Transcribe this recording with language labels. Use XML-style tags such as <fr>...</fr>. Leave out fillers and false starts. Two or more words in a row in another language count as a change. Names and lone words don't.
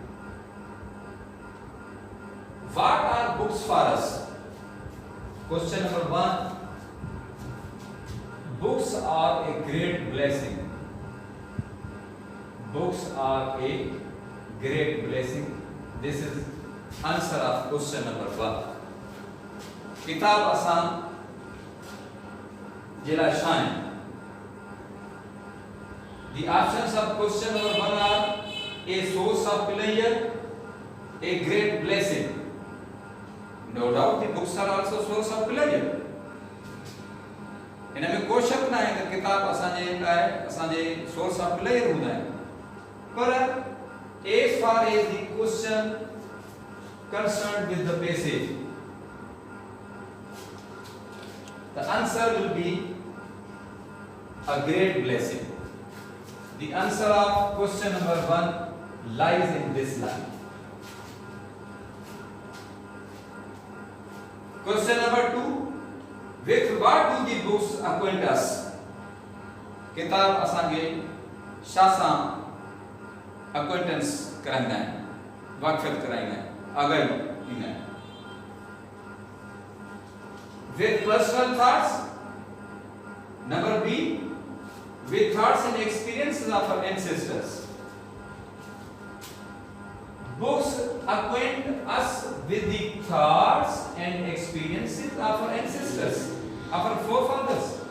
<en>What are books for us? Question number 1. Books are a great blessing. Books are a great blessing. This is answer of question number 1.</en> <sd>किताब असां जे लाइ छा आहिनि?</sd> <en>The options of question number 1 are a source of pleasure, a great blessing. No doubt the books are also source of pleasure.</en> <sd>इनमें कोई शक न आहे त किताब असांजे लाइ असांजे</sd> <en>source of player</en> <sd>हूंदा आहिनि।</sd> <en>पर as far as the question concerned with the passage, the answer will be a great blessing. The answer of question number 1 lies in this line. Question number 2. With what do the books acquaint us?</en> <sd>किताब असांखे छा सां acquaintance कराईंदा आहिनि, वाक़फ़ियत कराईंदा आहिनि, आगाही ॾींदा आहिनि।</sd> <en>With personal thoughts. Number B. With thoughts and experiences of our ancestors. Books acquaint us with the thoughts and experiences of our ancestors, of our forefathers.</en>